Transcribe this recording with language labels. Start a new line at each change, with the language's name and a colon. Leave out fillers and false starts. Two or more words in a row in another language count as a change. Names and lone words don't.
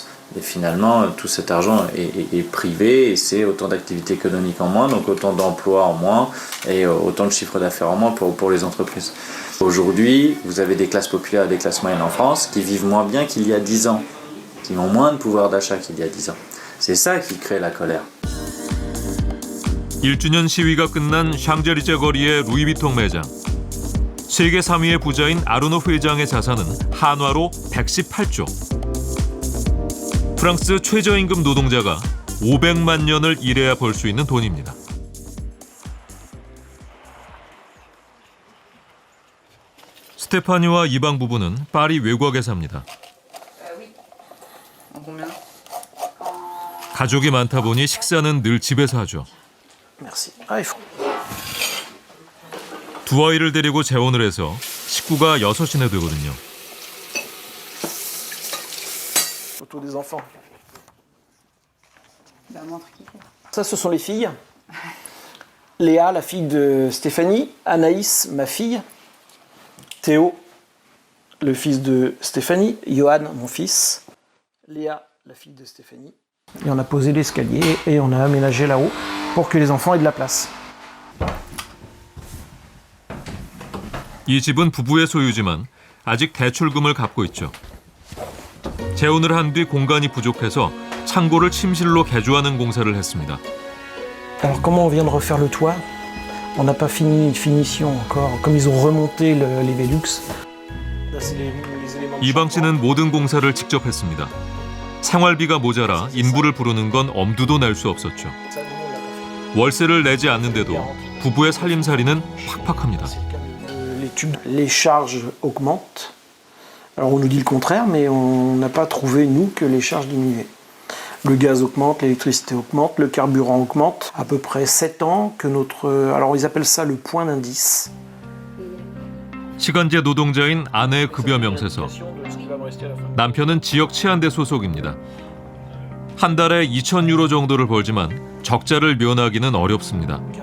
French: Et finalement, tout cet argent est privé et c'est autant d'activités économiques en moins, donc autant d'emplois en moins et autant de chiffre d'affaires en moins pour les entreprises. Aujourd'hui, vous avez des classes populaires et des classes moyennes en France qui vivent moins bien qu'il y a 10 ans, qui ont moins de pouvoir d'achat qu'il y a 10 ans. C'est ça qui crée la colère.
Korean: 1주년 시위가 끝난 샹젤리제 거리의 루이비통 매장. 세계 3위의 부자인 아르노 회장의 자산은 한화로 118조. 프랑스 최저임금 노동자가 500만 년을 일해야 벌 수 있는 돈입니다. 스테파니와 이방 부부는 파리 외곽에 삽니다. 가족이 많다 보니 식사는 늘 집에서 하죠. 두 아이를 데리고 재혼을 해서 식구가 6이나 되거든요.
French: Autour des enfants. Ça, ce sont les filles. Léa, la fille de Stéphanie. Anaïs, ma fille. Théo, le fils de Stéphanie. Johan, mon fils. Léa, la fille de Stéphanie. Et on a posé l'escalier et on a aménagé là-haut pour que les enfants aient de la place.
Korean: 이 집은 부부의 소유지만 아직 대출금을 갚고 있죠. 재혼을 한 뒤 공간이 부족해서 창고를 침실로 개조하는 공사를 했습니다.
French: Alors comment on vient de refaire le toit? On n'a pas fini finition encore. Comme ils ont remonté les Velux.
Korean: 이방 씨는 모든 공사를 직접 했습니다. 생활비가 모자라 인부를 부르는 건 엄두도 낼 수 없었죠. 월세를 내지 않는데도 부부의 살림살이는 팍팍합니다.
French: Les charges augmentent. Alors on nous dit le contraire, mais on n'a pas trouvé, nous, que les charges diminuaient. Le gaz augmente, l'électricité augmente, le carburant augmente. À peu près 7 ans que notre... Alors ils appellent ça le point d'indice.
Korean: 시간제 노동자인 아내의 급여 명세서. 남편은 지역 치안대 소속입니다. 한 달에 2,000유로 정도를 벌지만 적자를 면하기는 어렵습니다.